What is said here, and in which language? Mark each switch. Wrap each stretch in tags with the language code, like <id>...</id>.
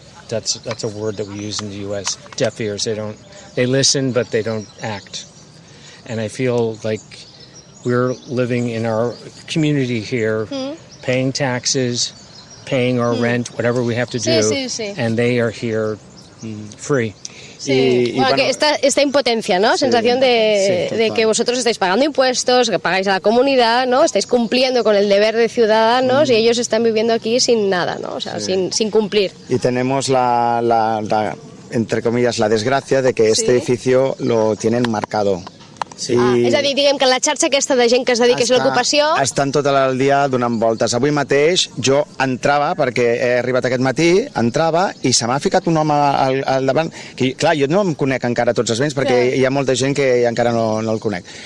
<en>That's a word that we use in the US. Deaf ears. They listen but they don't act. And I feel like we're living in our community here, paying taxes, paying our rent, whatever we have to do.</en> <es>Sí, sí, sí.</es> <en>And they are here free.</en> <es>Sí, y bueno, bueno, esta impotencia, ¿no? Sí, sensación de, sí, de que vosotros estáis pagando impuestos, que pagáis a la comunidad, ¿no? Estáis cumpliendo con el deber de ciudadanos y ellos están viviendo aquí sin nada, ¿no? O sea, sí. sin cumplir. Y tenemos la entre comillas la desgracia de que este edificio lo tienen marcado. Sí.</es> <ca>Ah, és a dir, diguem que la xarxa aquesta de gent que es dedica a l'ocupació... Estan tot el dia donant voltes. Avui mateix jo entrava, perquè he arribat aquest matí, entrava i se m'ha ficat un home al davant. Que, clar, jo no em conec encara tots els veïns, perquè hi ha molta gent que encara no el conec.</ca>